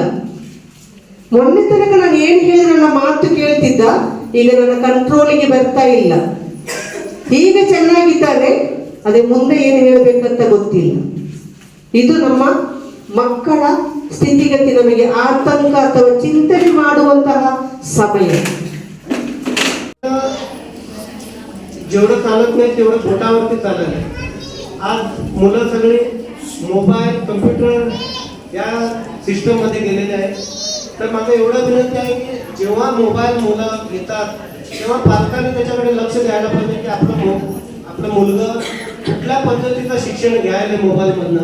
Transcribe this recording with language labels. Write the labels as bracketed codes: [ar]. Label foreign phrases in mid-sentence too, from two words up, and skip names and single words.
[kn] ಮೊನ್ನೆ ತನಕ ನಾನು ಏನು ಹೇಳಿದ್ರೆ ನನ್ನ ಮಾತು ಕೇಳ್ತಿದ್ದ, ಈಗ ನನ್ನ ಕಂಟ್ರೋಲಿಗೆ ಬರ್ತಾ ಇಲ್ಲ. ಈಗ ಚೆನ್ನಾಗಿದ್ದಾನೆ, ಅದೇ ಮುಂದೆ ಏನು ಹೇಳಬೇಕಂತ ಗೊತ್ತಿಲ್ಲ. ಇದು ನಮ್ಮ ಮಕ್ಕಳ ಸ್ಥಿತಿಗತಿ ನಮಗೆ ಆತಂಕ ಅಥವಾ ಚಿಂತನೆ ಮಾಡುವಂತಹ ಸಮಯ. [mr] जेवढं चालत नाही तेवढं बोटावरती चालत आहे. आज मुलं सगळी मोबाईल, कम्प्युटर या सिस्टममध्ये गेलेले आहेत. तर माझं एवढं विनंती आहे की जेव्हा मोबाईल मुलं घेतात तेव्हा पालकांनी त्याच्याकडे लक्ष द्यायला पाहिजे की आपलं मुलगा कुठल्या पद्धतीचं शिक्षण घ्यायला मोबाईलमधनं.